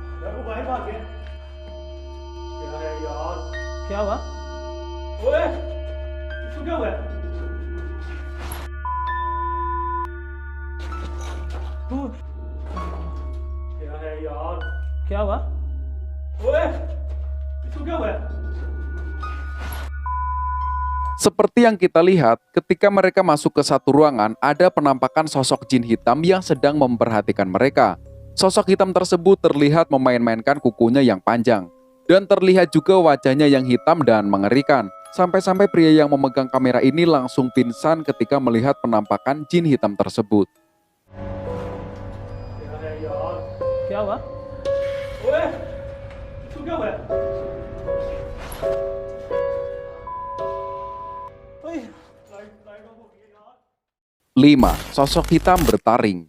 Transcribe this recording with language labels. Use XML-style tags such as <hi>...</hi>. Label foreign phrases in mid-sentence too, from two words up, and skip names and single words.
<hi>क्या हुआ? ओए, इसको क्या हुआ? क्या है यार? क्या हुआ? ओए, इसको क्या हुआ?</hi> <id>Seperti yang kita lihat, ketika mereka masuk ke satu ruangan, ada penampakan sosok jin hitam yang sedang memperhatikan mereka. Sosok hitam tersebut terlihat memain-mainkan kukunya yang panjang, dan terlihat juga wajahnya yang hitam dan mengerikan. Sampai-sampai pria yang memegang kamera ini langsung pingsan ketika melihat penampakan jin hitam tersebut.</id> <hi>क्या हुआ? ओए, इसको क्या हुआ? 5.</hi> <id>Sosok hitam bertaring.</id>